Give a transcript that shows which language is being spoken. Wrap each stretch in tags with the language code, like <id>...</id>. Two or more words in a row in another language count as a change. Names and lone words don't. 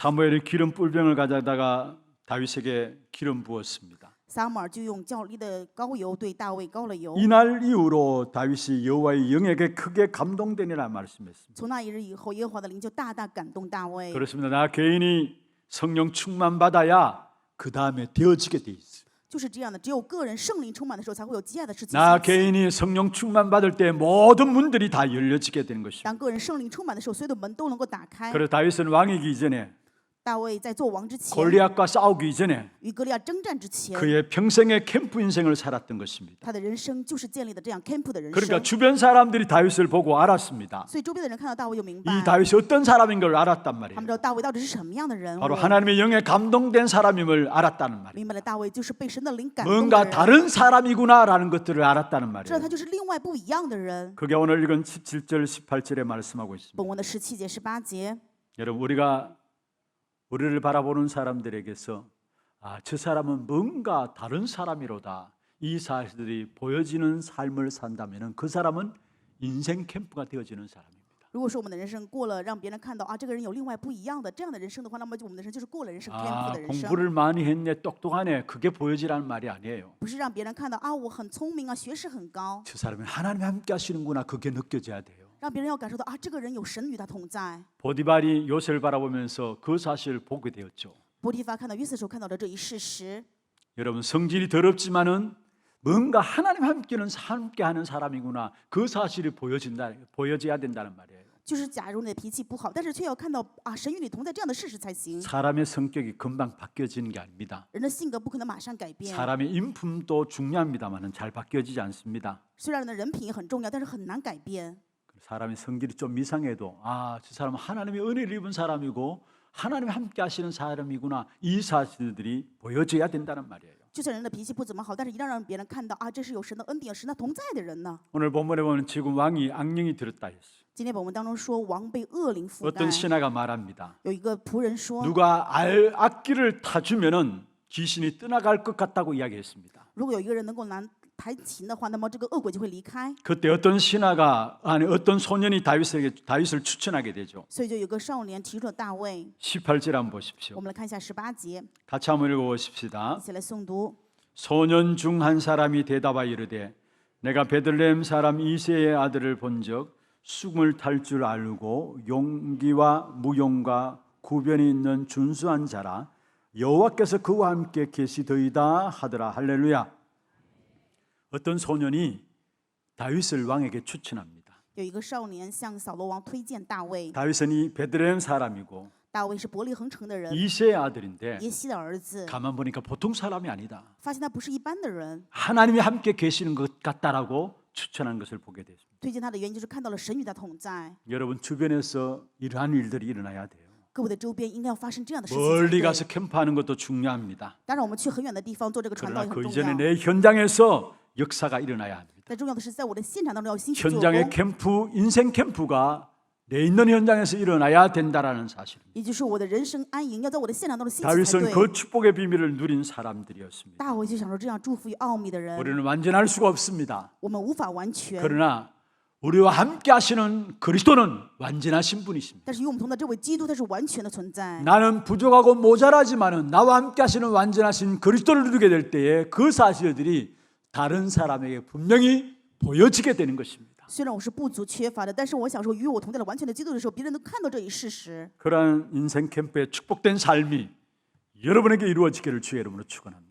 <ko>사무엘이 기름 뿔병을 가져다가 다윗에게 기름 부었습니다.</ko> <zh>撒母耳就用较力的膏油对大卫膏了油。</zh> <ko>이날 이후로 다윗이 여호와의 영에게 크게 감동되니라 말씀했습니다.</ko> <zh>从那一日以后，耶和华的灵就大大感动大卫。</zh> <ko>그렇습니다. 나 개인이 성령 충만 받아야 그 다음에 되어지게 돼 있어요.</ko> <zh>就是这样的，只有个人圣灵充满的时候，才会有接下来的事情</zh> <ko>나</ko> <zh>兴起。</zh> <ko>개인이 성령 충만 받을 때 모든 문들이 다 열려지게 되는 것입니다.</ko> <zh>当个人圣灵充满的时候，所有的门都能够打开。</zh> <ko>그래서 다윗은 왕이기 이전에</ko> <zh>大卫在做王之前，</zh> <ko>골리앗과 싸우기 이전에</ko> <zh>与歌利亚征战之前，</zh> <ko>그의 평생의 캠프 인생을 살았던 것입니다.</ko> <zh>他的人生就是建立的这样 camp 的人</zh> <ko>그러니까</ko> <zh>生。</zh> <ko>주변 사람들이 다윗을 보고 알았습니다.</ko> <zh>所以周边的人看到大卫就明白，</zh> <ko>이 다윗이 어떤 사람인 걸 알았단</ko> <zh>他</zh> <ko>말이에요.</ko> <zh>们知道大卫到底是什么样的人物，</zh> <ko>바로 하나님의 영에 감동된 사람임을 알았다는 말이에요.</ko> <zh>明白了大卫就是被神的灵感动的</zh> <ko>뭔가</ko> <zh>人，</zh> <ko>다른 사람이구나라는 것들을 알았다는</ko> <zh>知道</zh> <ko>말이에요.</ko> <zh>他就是另外不一样的人。</zh> <ko>그게 오늘 읽은 17절 18절에 말씀하고 있습니다.</ko> <zh>本文的17节、18节，</zh> <ko>여러분 우리를 바라보는 사람들에게서 저 사람은 뭔가 다른 사람이로다. 이 사실들이 보여지는 삶을 산다면 그 사람은 인생 캠프가 되어지는 사람입니다.</ko> <zh>如果说我们的人生过了让别人看到这个人有另外不一样的这样的人生的话，那么我们的人生就是过了人生 camp 的人生，</zh> <ko>공부를 많이 했네, 똑똑하네. 그게 보여지라는 말이 아니에요.</ko> <zh>不是让别人看到我很聪明学识很高，</zh> <ko>저 사람이 하나님이 함께 하시는구나. 그게 느껴져야 돼요.</ko> <zh>让别人要感受到这个人有神与他同在。</zh> <ko>보디발이 요셉을 바라보면서 그 사실을 보게 되었죠.</ko> <zh>波提乏看到约瑟时候看到的这一事实，</zh> <ko>여러분 성질이 더럽지만은 뭔가 하나님 함께하는 사람이구나. 그 사실이 보여져야 된다는 말이에요.</ko> <zh>就是假如你的脾气不好，但是却要看到神与你同在这样的事实才行。</zh> <ko>사람의 성격이 금방 바뀌어지는 게 아닙니다.</ko> <zh>人的性格不可能马上改变，</zh> <ko>사람의 인품도 중요합니다만은 잘 바뀌어지지 않습니다.</ko> <zh>虽然人的人品也很重要，但是很难改变。</zh> <ko>사람의 성질이 좀 이상해도 저 사람은 하나님의 은혜를 입은 사람이고 하나님 함께 하시는 사람이구나. 이 사실들이 보여져야 된다는 말이에요.</ko> <zh>就算人的脾气不怎么好，但是一定要让别人看到这是有神的恩典、神的同在的人呢。</zh> <ko>오늘 본문에 보면 지금 왕이 악령이 들었다 했어요.</ko> <zh>今天本文当中说王被恶灵附带，</zh> <ko>어떤 신하가 말합니다.</ko> <zh>有一个仆人说，</zh> <ko>누가 악기를 타주면은 귀신이 떠나갈 것 같다고 이야기했습니다.</ko> <zh>如果有一个人能够弹琴的话，那么这个恶鬼就会离开。</zh> <ko>그때 어떤 소년이 다윗을 추천하게 되죠.</ko> <zh>所以就有个少年提出了大卫。</zh> <ko>18절 한번 보십시오.</ko> <zh>我们来看一下18节，</zh> <ko>같이 한번 읽어보십시다.</ko> <zh>一起来诵读。</zh> <ko>소년 중 한 사람이 대답하여 이르되 내가 베들레헴 사람 이새의 아들을 본적 수금을 탈 줄 알고 용기와 무용과 구변이 있는 준수한 자라 여호와께서 그와 함께 계시더이다 하더라. 할렐루야. 어떤 소년이 다윗을 왕에게 추천합니다.</ko> <zh>有一个少年向扫罗王推荐大卫，</zh> <ko>다윗은 이 베들레헴 사람이고</ko> <zh>大卫是伯利恒城的人，</zh> <ko>이새의 아들인데</ko> <zh>耶西的儿子，</zh> <ko>가만 보니까 보통 사람이 아니다.</ko> <zh>发现他不是一般的人。</zh> <ko>하나님이 함께 계시는 것 같다라고 추천한 것을 보게 됐습니다.</ko> <zh>推荐他的原因就是看到了神与他同在。</zh> <ko>여러분 주변에서 이러한 일들이 일어나야 돼요.</ko> <zh>各位的周边应该要发生这样的事情才</zh> <ko>멀리</ko> <zh>对。</zh> <ko>가서 캠프하는 것도 중요합니다.</ko> <zh>当然，我们去很远的地方做这个传道</zh> <ko>그러나</ko> <zh>也很</zh> <ko>그</ko> <zh>重</zh> <ko>이전에</ko> <zh>要。</zh> <ko>내 현장에서 역사가 일어나야 합니다.</ko> <zh>但重要的是，在我的现场当中要兴起做</zh> <ko>현장의</ko> <zh>工，</zh> <ko>캠프, 인생 캠프가 내 있는 현장에서 일어나야 된다라는 사실.</ko> <zh>也就是我的人生安营要在我的现场当中兴起才</zh> <ko>다윗은</ko> <zh>对。</zh> <ko>그 축복의 비밀을 누린 사람들이었습니다.</ko> <zh>大卫就享受这样祝福与奥秘的人，</zh> <ko>우리는 완전할 수가 없습니다.</ko> <zh>我们无法完全。</zh> <ko>그러나 우리와 함께 하시는 그리스도는 완전하신 분이십니다.</ko> <zh>但是与我们同在这位基督，他是完全的存在。</zh> <ko>나는 부족하고 모자라지만은 나와 함께 하시는 완전하신 그리스도를 누리게 될 때에 그 사실들이 다른 사람에게 분명히 보여지게 되는 것입니다.</ko> <zh>虽然我是不足缺乏的，但是我享受与我同在的完全的基督的时候，别人都看到这一事实。</zh> <ko>그러한 인생 캠프의 축복된 삶이 여러분에게 이루어지기를 주의 이름으로 축원합니다.</ko>